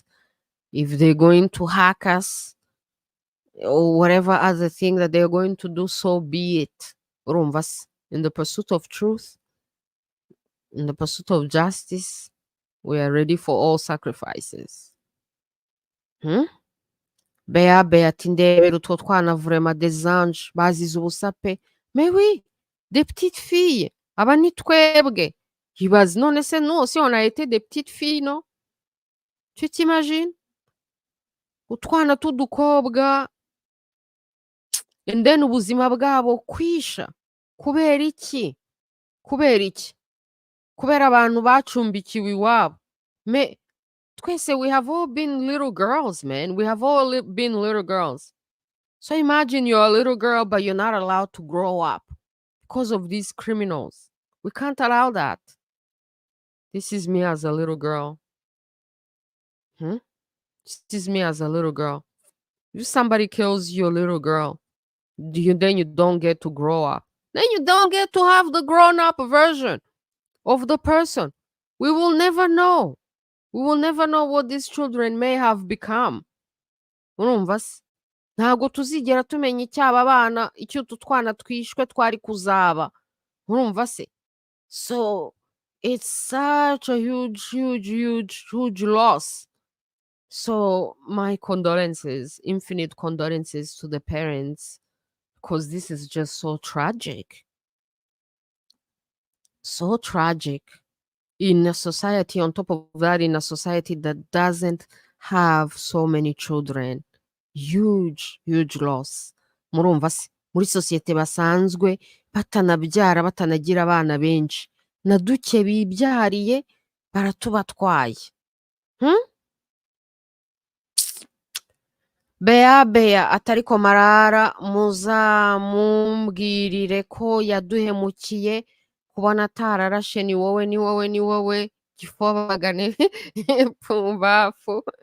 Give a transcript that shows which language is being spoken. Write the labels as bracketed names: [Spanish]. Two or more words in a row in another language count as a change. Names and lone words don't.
[English] If they're going to hack us or whatever other thing that they're going to do, so be it. In the pursuit of truth, in the pursuit of justice, we are ready for all sacrifices. [Kinyarwanda] Bea tindebera utwo twana [French] vraiment des anges [Kinyarwanda] bazize ubusa pe. [French] Mais oui, des petites filles. [Kinyarwanda] Aba ni twebwe. Ibaze none se [French] nous aussi on a été des petites filles, non? Tu t'imagines? [Kinyarwanda] Utwana tudukobwa [English] and then [Kinyarwanda] ubuzima bwabo kwisha. Kubera iki? Kubera abantu bacumbikiwe iwabo. Twese, [English] we have all been little girls, man. We have all been little girls. So imagine you're a little girl, but you're not allowed to grow up because of these criminals. We can't allow that. This is me as a little girl. This is me as a little girl. If somebody kills your little girl, then you don't get to grow up. Then you don't get to have the grown-up version of the person. We will never know. We will never know what these children may have become. [Kinyarwanda] Urumva se? Ntago tuzigera tumenya icyaba abana icyo tutwana twishwe twari kuzaba. Urumva se? [English] So it's such a huge loss. So my condolences, infinite condolences to the parents, because this is just so tragic. So tragic. In a society, on top of that, in a society that doesn't have so many children. Huge loss. [Kinyarwanda] Murumva se, muri societe basanzwe batanabyara batanagira abana benshi. Na duke bibyariye baratubatwaye. Bea atariko Marara muzamumbwirire ko yaduhemukiye kubona atararashe ni wowe gifobagane pumbafu.